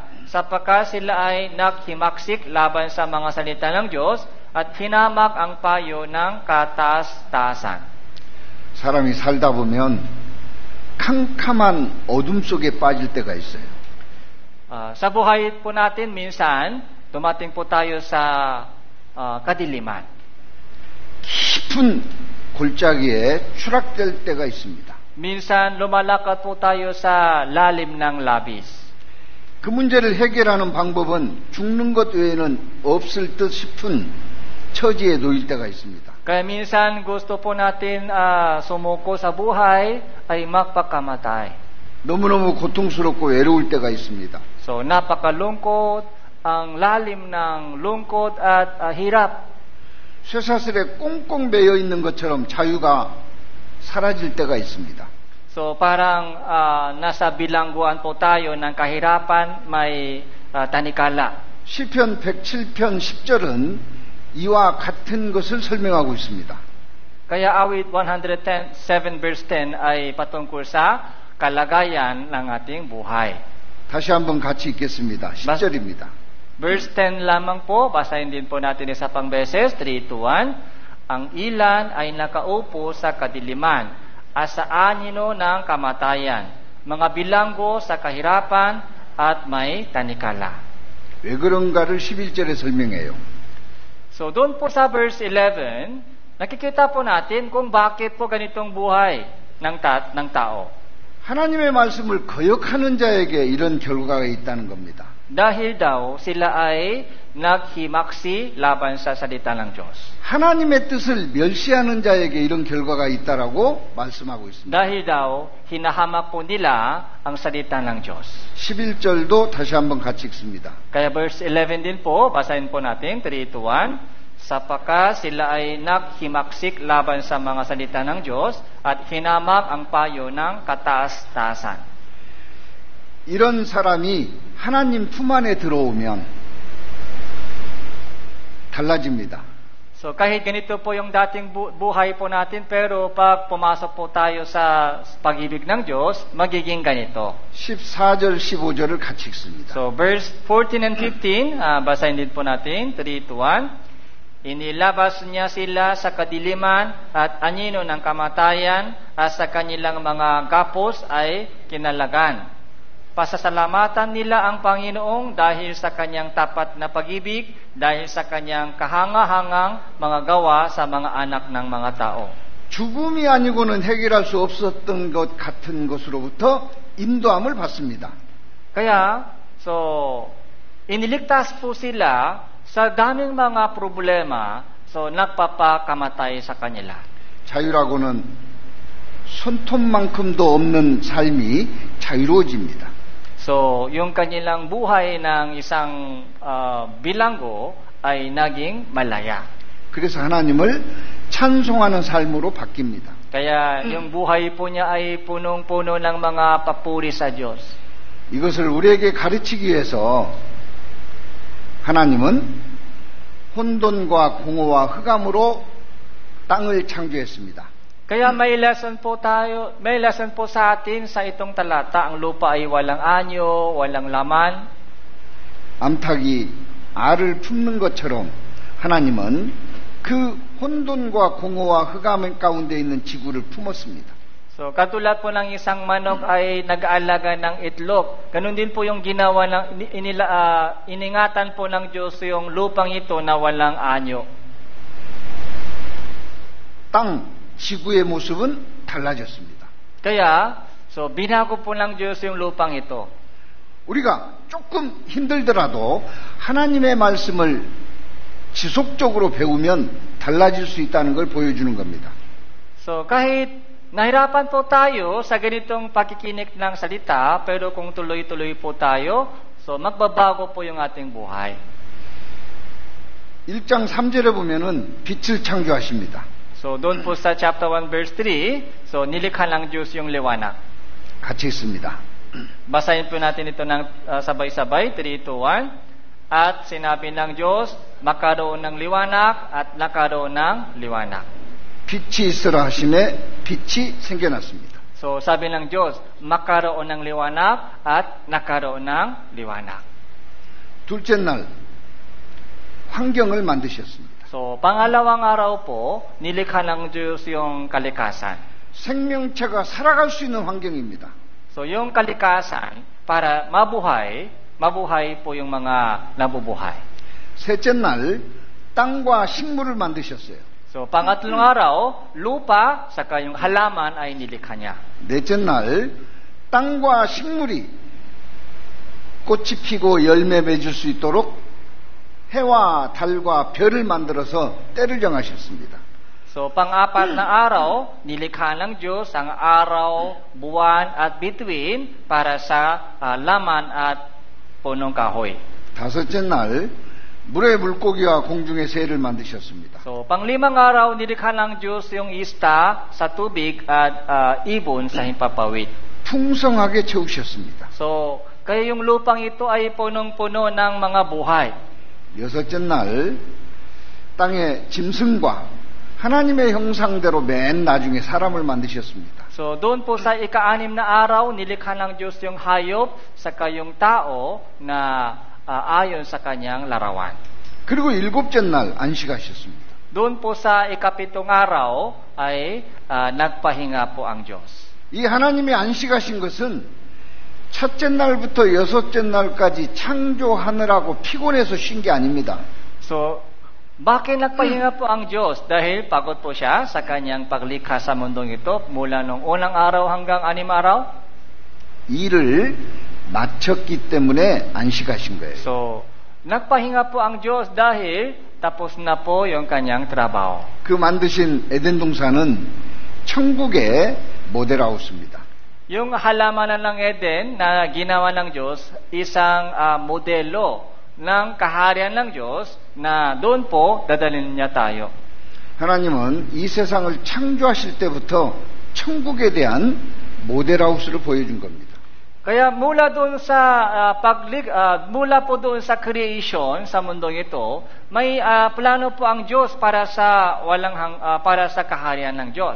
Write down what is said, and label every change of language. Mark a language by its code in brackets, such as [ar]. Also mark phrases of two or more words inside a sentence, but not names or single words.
[tl] Sapagkat sila ay naghimaksik laban sa mga salita ng Diyos at hinamak ang payo ng kataas-taasan. [ko] 사람이 살다 보면 캄캄한 어둠 속에 빠질 때가 있어요. [tl] Sa buhay po natin, minsan, dumating po tayo sa kadiliman. [ko] 깊은 골짜기에 추락될 때가 있습니다. [tl] Minsan, lumalakad po tayo sa lalim ng labis. [ko] 그 문제를 해결하는 방법은 죽는 것 외에는 없을 듯 싶은 처지에 놓일 때가 있습니다. [tl] Kaya minsan gusto po natin sumuko sa buhay ay magpakamatay. [ko] 너무너무 고통스럽고 외로울 때가 있습니다. [tl] So napakalungkot, ang lalim ng lungkot at hirap. [ko] 쇠사슬에 꽁꽁 매여 있는 것처럼 자유가 사라질 때가 있습니다. [tl] So parang nasa bilangguan po tayo ng kahirapan, may tanikala. [ko] 시편 107편 10절은 이와 같은 것을 설명하고 있습니다. [tl] Kaya awit 107 verse 10 ay patungkol sa kalagayan ng ating buhay. [ko] 다시 한번 같이 읽겠습니다. 10절입니다. [tl] Verse 10 lamang po, basahin din po natin isa pang beses, 3-1. Ang ilan ay nakaupo sa kadiliman, sa anino ng kamatayan, mga bilanggo sa kahirapan at may tanikala. [ko] 왜 그런가를 11절에 설명해요. [tl] So doon po sa verse 11, nakikita po natin kung bakit po ganitong buhay ng tao. [ko] 하나님의 말씀을 거역하는 자에게 이런 결과가 있다는 겁니다. [tl] Dahil daw sila ay naghimaksi laban sa salita ng Diyos. [ko] 하나님의 뜻을 멸시하는 자에게 이런 결과가 있다라고 말씀하고 있습니다. [tl] Dahil daw hinahamak po nila ang salita ng Diyos. [ko] 11절도 다시 한번 같이 읽습니다. [tl] Kaya verse 11 din po, basahin po natin, 3-1. Sapagkat sila ay naghimaksik laban sa mga salita ng Diyos at hinamak ang payo ng kataas-taasan. [ko] 이런 사람이 하나님 품 안에 들어오면 달라집니다. [tl] So kahit ganito po yung dating buhay po natin, pero pag pumasok po tayo sa pag-ibig ng Diyos, magiging ganito. [ko] 14절, 15절을 같이 읽습니다. [tl] So [en] verse 14 and 15, [tl] basahin din po natin, 3-1. Inilabas niya sila sa kadiliman at anino ng kamatayan at sa kanilang mga gapos ay kinalagan. Pasasalamatan nila ang Panginoong dahil sa kanyang tapat na pag-ibig, dahil sa kanyang kahanga-hangang mga gawa sa mga anak ng mga tao. [ko] 죽음이 아니고는 해결할 수 없었던 것 같은 것으로부터 인도함을 받습니다. [tl] Kaya, iniligtas po sila sa daming mga problema, nagpapakamatay sa kanila. [ko] 자유라고는 손톱만큼도 없는 삶이 자유로워집니다. [tl] So, yung kanilang buhay ng isang bilanggo ay naging malaya. [ko] 그래서 하나님을 찬송하는 삶으로 바뀝니다. [tl] Kaya yung buhay po niya ay punong-puno ng mga papuri sa Diyos. [ko] 이것을 우리에게 가르치기 위해서 하나님은 혼돈과 공허와 흑암으로 땅을 창조했습니다. [tl] Kaya may lesson po sa atin sa itong talata. Ang lupa ay walang anyo, walang laman. [ko] 암탉이 알을 품는 것처럼 하나님은 그 혼돈과 공허와 흑암 가운데 있는 지구를 품었습니다. [tl] So, katulad po ng isang manok ay nag-aalaga ng itlog. Ganun din po yung ginawa iningatan po ng Diyos yung lupang ito na walang anyo. [ko] 땅, 지구의 모습은 달라졌습니다. [tl] Kaya, binago po ng Diyos yung lupang ito. [ko] 우리가 조금 힘들더라도 하나님의 말씀을 지속적으로 배우면 달라질 수 있다는 걸 보여주는 겁니다. [tl] So, kahit nahirapan po tayo sa ganitong pakikinig ng salita, pero kung tuloy-tuloy po tayo, magbabago po yung ating buhay. [ko] 1장 3절에 보면은 빛을 창조하십니다. [tl] So, doon po sa [en] chapter 1 verse 3, [tl] nilikha ng Diyos yung liwanag. [ko] 같이 읽습니다. [tl] Basahin po natin ito ng sabay-sabay, 3-1. At sinabi ng Diyos, magkaroon ng liwanag at nagkaroon ng liwanag. [ko] 빛이 있으라 하심에 빛이 생겨났습니다. [tl] So, sabi ng Diyos, magkaroon ng liwanag at nagkaroon ng liwanag. [ko] 둘째 날 환경을 만드셨습니다. [tl] So, pangalawang araw po, nilikha ng Diyos yung kalikasan. [ko] 생명체가 살아갈 수 있는 환경입니다. [tl] So, yung kalikasan, para mabuhay po yung mga nabubuhay. [ko] 셋째 날 땅과 식물을 만드셨어요. [tl] So, pangatlong araw, lupa, saka yung halaman ay nilikha niya. [ko] 넷째 날 땅과 식물이 꽃이 피고 열매 맺을 수 있도록 해와 달과 별을 만들어서 때를 정하셨습니다. [tl] So, pang-apat na araw, nilikha ng Diyos ang araw, buwan at bituin para sa laman at punong kahoy. [ko] 다섯째 날 물의 물고기와 공중의 새를 만드셨습니다. [tl] So, panglimang araw, nilikha ng Diyos yung isda sa tubig at ibon sa himpapawid. [ko] 풍성하게 채우셨습니다. [tl] So, kaya yung lupang ito ay punong-puno ng mga buhay. [ko] 여섯째 날 땅의 짐승과 하나님의 형상대로 맨 나중에 사람을 만드셨습니다. [tl] So, doon po sa ika-anim na araw, nilikha ng Diyos yung hayop saka yung tao na ayon sa kanyang larawan. [ko] 그리고 일곱째 날 안식하셨습니다. [tl] Doon po sa ikapitong araw ay nagpahinga po ang Diyos. [ko] 이 하나님이 안식하신 것은 첫째 날부터 여섯째 날까지 창조하느라고 피곤해서 쉰 게 아닙니다. [tl] So, bakit nagpahinga po ang Diyos? Dahil pagod po siya sa kanyang paglikha sa mundong ito mula nung unang araw hanggang 6 araw? [ko] 일을 마쳤기 때문에 안식하신 거예요. [tl] So, nagpahinga po ang Diyos dahil tapos na po yung kanyang trabaho. [ko] 그 만드신 에덴 동산은 천국의 모델하우스입니다. [tl] Yung halamanan ng Eden na ginawa ng Diyos, isang modelo ng kaharian ng Diyos na doon po dadalhin niya tayo. [ko] 하나님은 이 세상을 창조하실 때부터 천국에 대한 모델하우스를 보여준 겁니다. [tl] Kaya mula doon sa mula po doon sa creation sa mundong ito, may plano po ang Diyos para sa para sa kaharian ng Diyos.